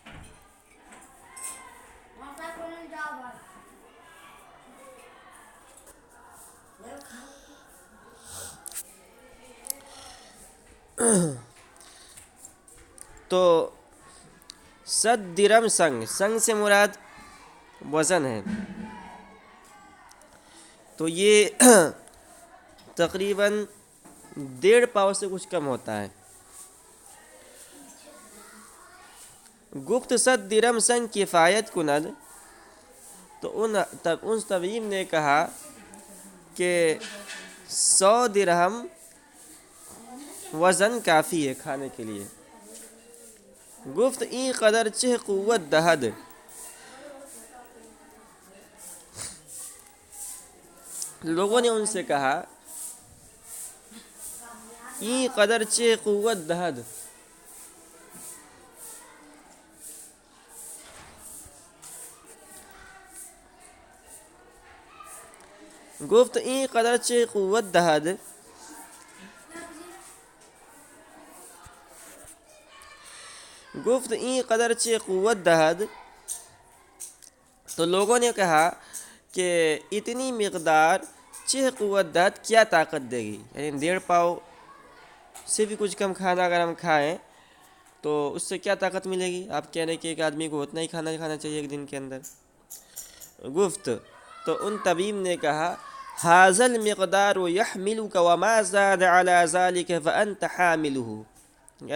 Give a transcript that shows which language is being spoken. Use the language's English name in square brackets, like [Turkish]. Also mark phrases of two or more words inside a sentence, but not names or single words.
[Urdu] تو 100 درہم سنگ سے مراد وزن ہے۔ تو یہ تقریباً 1.5 پاؤ سے کچھ کم ہوتا ہے۔ [Persian] گفت 100 درہم سنگ کفایت کند، [Urdu] تو ان طبیب نے کہا کہ 100 درہم وزن کافی ہے کھانے کے لیے۔ [Persian] گفت این قدر چہ قوت دہد، [Urdu] لوگوں نے ان سے کہا [Persian] این قدر چہ قوت دہد، گفت این قدر چہ قوت دہد، گفت این قدر چہ قوت دہد۔ [Urdu] تو لوگوں نے کہا کہ اتنی مقدار [Persian] چہ قوت دہد [Urdu] کیا طاقت دے گی، یعنی 1.5 پاؤ سے بھی کچھ کم کھانا اگر ہم کھائیں تو اس سے کیا طاقت ملے گی؟ آپ کہہ رہے کہ ایک آدمی کو اتنا ہی کھانا کھانا چاہیے ایک دن کے اندر۔ گفت، تو ان طبیب نے کہا [Arabic] ھذا المقدار یحملک وما زاد علی ذلک فانت حاملہ۔